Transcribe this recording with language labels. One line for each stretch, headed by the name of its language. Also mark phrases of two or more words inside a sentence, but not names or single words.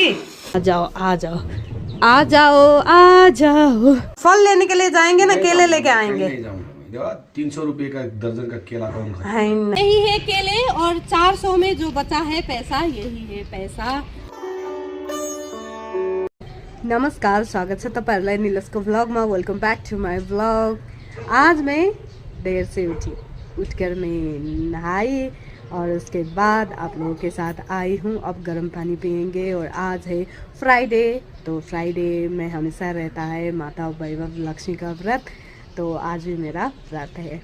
Hindi: आ जाओ आ जाओ आ जाओ आ जाओ। फल लेने के लिए जाएंगे ना, केले लेके आएंगे। 300 रुपए का दर्जन का केला कौन खाता है? यही है केले, और 400 में जो बचा है पैसा, यही है पैसा।
Nepali: नमस्कार,
Hindi: स्वागत है
Nepali: तपाईँहरूलाई निलसको व्लॉगमा।
English: Welcome back to my vlog.
Hindi: आज मैं देर से उठकर मैं नहाई और उसके बाद आप लोगों के साथ आई हूँ। अब गर्म पानी पियेंगे और आज है फ्राइडे, तो फ्राइडे में हमेशा रहता है माता वैभव लक्ष्मी का व्रत, तो आज भी मेरा व्रत है।